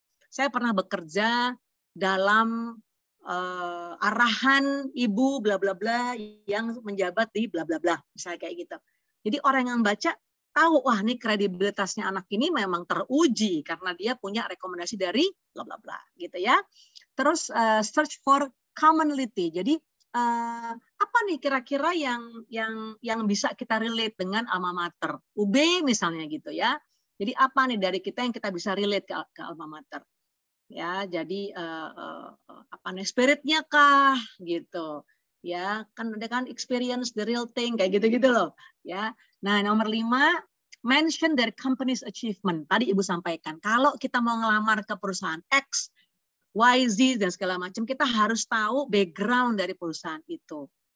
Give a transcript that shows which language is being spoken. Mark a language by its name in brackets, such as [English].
[Indonesian] Saya pernah bekerja dalam arahan ibu bla bla bla yang menjabat di bla bla bla, misalnya kayak gitu. Jadi orang yang baca tahu, wah ini kredibilitasnya anak ini memang teruji karena dia punya rekomendasi dari bla bla bla gitu ya. Terus [English] search for commonality. [Indonesian] Jadi apa nih kira-kira yang bisa kita relate dengan alma mater UB misalnya gitu ya. Jadi apa nih dari kita yang kita bisa relate ke alma mater ya. Jadi apa nih spiritnya kah gitu ya, kan ada kan [English] experience the real thing [Indonesian] kayak gitu-gitu loh ya. Nah nomor 5, [English] mention their company's achievement. [Indonesian] Tadi Ibu sampaikan kalau kita mau ngelamar ke perusahaan X, YZ dan segala macam, kita harus tahu background dari perusahaan itu.